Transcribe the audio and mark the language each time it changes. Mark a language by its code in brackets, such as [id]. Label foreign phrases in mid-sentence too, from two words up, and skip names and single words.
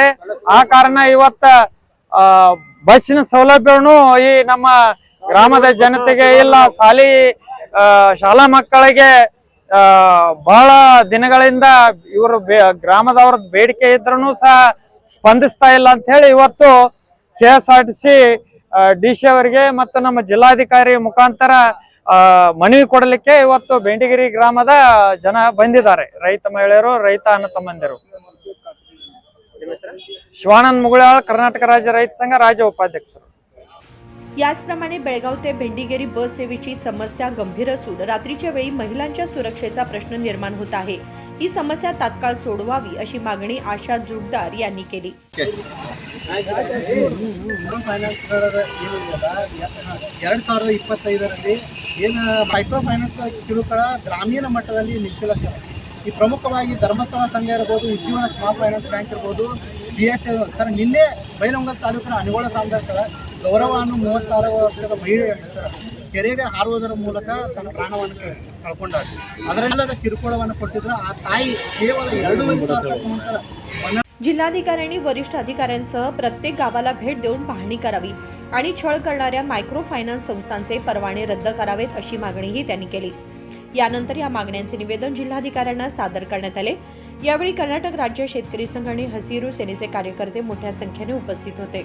[kn] ಆ ಕಾರಣ ಇವತ್ತ ಬಸ್ಸಿನ ಸೌಲಭ್ಯನು ಈ ನಮ್ಮ ಗ್ರಾಮದ ಜನತೆಗೆ ಇಲ್ಲ, ಶಾಲಾ ಮಕ್ಕಳಿಗೆ ಬಹಳ ದಿನಗಳಿಂದ ಇವರು ಗ್ರಾಮದವ್ರ ಬೇಡಿಕೆ ಇದ್ರೂ ಸಹ ಸ್ಪಂದಿಸ್ತಾ ಇಲ್ಲ ಅಂತ ಹೇಳಿ ಇವತ್ತು KSRTC DC ಅವರಿಗೆ ಮತ್ತು ನಮ್ಮ ಜಿಲ್ಲಾಧಿಕಾರಿ ಮುಖಾಂತರ ಮನವಿ ಕೊಡಲಿಕ್ಕೆ ಇವತ್ತು ಬೆಂಡಿಗೇರಿ ಗ್ರಾಮದ ಜನ ಬಂದಿದ್ದಾರೆ, ರೈತ ಮಹಿಳೆಯರು ರೈತ ಅಣ್ಣ ತಮ್ಮಂದಿರು। ಶಿವಾನಂದ ಮುಗುಳ್ಯಾಳ್, ಕರ್ನಾಟಕ ರಾಜ್ಯ ರೈತ ಸಂಘ ರಾಜ್ಯ ಉಪಾಧ್ಯಕ್ಷರು। [mr] याचप्रमाणे बेळगाव ते भेंडीगेरी बस सेवेची समस्या गंभीर असून रात्रीच्या वेळी महिलांच्या सुरक्षेचा प्रश्न निर्माण होत आहे। ही समस्या तात्काळ सोडवावी अशी मागणी आशा जुगदार यांनी केली। [kn] ಏನು [en] micro finance [kn] ಕಿರುಕುಳ ಗ್ರಾಮೀಣ ಮಟ್ಟದಲ್ಲಿ ನಿಂತಿಲ್ಲ ಸರ್। ಈ ಪ್ರಮುಖವಾಗಿ ಧರ್ಮಸ್ಥಳ ಸಂಘ ಇರ್ಬೋದು, ಉಜ್ಜೀವನ ಸ್ಮಾಲ್ ಫೈನಾನ್ಸ್ ಬ್ಯಾಂಕ್ ಇರ್ಬೋದು, BS ಸರ್ ನಿನ್ನೆ ಬೈಲಹೊಂಗಲ ತಾಲೂಕಿನ ಅನಗೋಳ ಗ್ರಾಮದ ಸರ್ ಗೌರವವನ್ನು 36 ವರ್ಷದ ಮಹಿಳೆ ಸರ್ ಕೆರೆಗೆ ಹಾರುವುದರ ಮೂಲಕ ತನ್ನ ಪ್ರಾಣವನ್ನು ಕಳ್ಕೊಂಡಾರೆ। ಅದರಲ್ಲದ ಕಿರುಕುಳವನ್ನು ಕೊಟ್ಟಿದ್ರು ಆ ತಾಯಿ ಕೇವಲ 2 ವರ್ಷ [mr] जिल्हाधिकाऱ्यांनी वरिष्ठ अधिकाऱ्यांसह प्रत्येक गावाला भेट देऊन पाहणी करावी आणि छळ करणाऱ्या [en] micro finance [mr] संस्थांचे परवाने रद्द करावेत अशी मागणीही त्यांनी केली। यानंतर या मागण्यांचे निवेदन जिल्हाधिकाऱ्यांना सादर करण्यात आले। यावेळी कर्नाटक राज्य शेतकरी संघ आणि हसिरू सेनेचे कार्यकर्ते मोठ्या संख्येने उपस्थित होते।